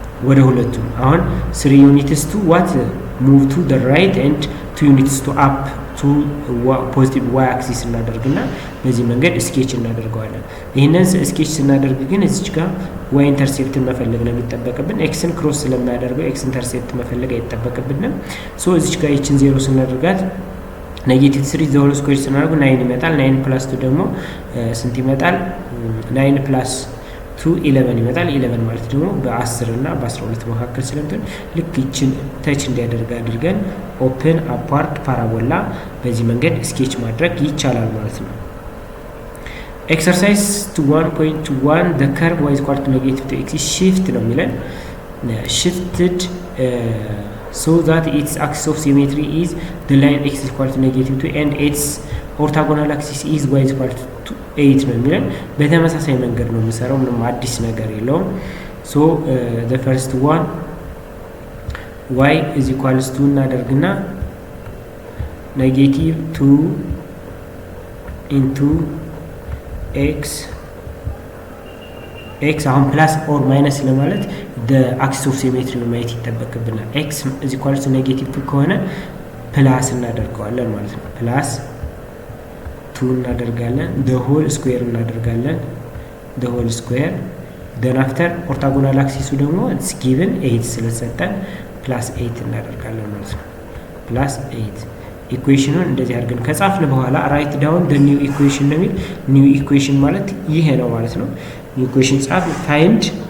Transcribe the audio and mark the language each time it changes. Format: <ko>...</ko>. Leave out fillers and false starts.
<am>ወደ ሁለቱ አሁን 3 ዩኒትስ ቱ ዋት</am> <en>ሙቭ ቱ the right and 2 ዩኒትስ ቱ አፕ ቱ ፖዚቲቭ ዋይ አክሲስ</en> <am>እናደርግና በዚህ መንገድ ስኬች እናደርገዋለን። ይሄንን ስኬች ስናደርግ ግን እዚች ጋር ዋይ ኢንተርሴፕት መፈለግ ነው የሚጠበቅብን። ኤክስን ክሮስ ስለማያደርገው ኤክስ ኢንተርሴፕት መፈለግ አይጠበቅብንም። ሶ እዚች ጋር ይችን 0 ስናደርጋት ኔጌቲቭ 3 ዘ ሆል ስኩዌር ስናደርገው 9 ይመጣል። 9 ፕላስ 2 ደግሞ ስንት ይመጣል? 9 ፕላስ 2 11 ይመጣል። 11 ማለት ደግሞ በ10 እና በ12 መካከል ስለምትሆን ልክ ይችን ተች እንዲያደርግ አድርገን ኦፕን አፓርት ፓራቦላ በዚህ መንገድ ስኬች ማድረግ ይቻላል ማለት ነው።</am> <en>ኤክሰርሳይዝ 1.1 the curve y is equal to negative to x shift</en> <am>ነው የሚለን</am> <en>shifted so that its axis of symmetry is the line x is equal to negative 2 and its orthogonal axis is y is equal to 8 ነው የሚለን።</en> <am>በተመሳሳይ መንገድ ነው የምሰራው፣ ምንም አዲስ ነገር የለውም።</am> <en>ሶ the first one y is equals to</en> <am>እናደርግና</am> <en>negative 2 into</en> <am>ኤክስ አሁን ፕላስ ኦር ማይነስ ለማለት በአክሲስ ኦፍ ሲሜትሪ ማየት ይጠበቅብናል። ኤክስ እዚ ኳልስ ኔጌቲቭ ከሆነ ፕላስ እናደርገዋለን ማለት ነው። ፕላስ 2 እናደርጋለን</am> <en>the whole square</en> <am>እናደርጋለን the whole square</am> <en>then after</en> <am>ኦርቶጎናል አክሲሱ ደግሞ</am> <en>it's given 8</en> <am>ስለሰጠን ፕላስ 8 እናደርጋለን ማለት ነው። ፕላስ 8 ኢኩዌሽኑን እንደዚህ አድርገን ከጻፍን በኋላ</am> <en>ራይት ዳውን the new equation</en> <am>ነው የሚል new equation ማለት ይሄ ነው ማለት ነው። new equation ጻፍ find</am>